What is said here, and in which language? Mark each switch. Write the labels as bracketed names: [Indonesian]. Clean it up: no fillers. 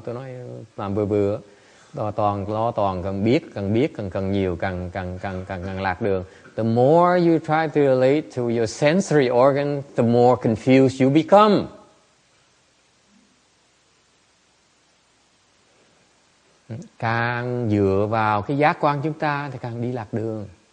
[Vietnamese] Tôi nói làm bừa toàn càng nhiều càng lạc đường. [English] The more you try to relate to your sensory organ, the more confused you become. [Vietnamese] Càng dựa vào cái giác quan chúng ta thì càng đi lạc đường.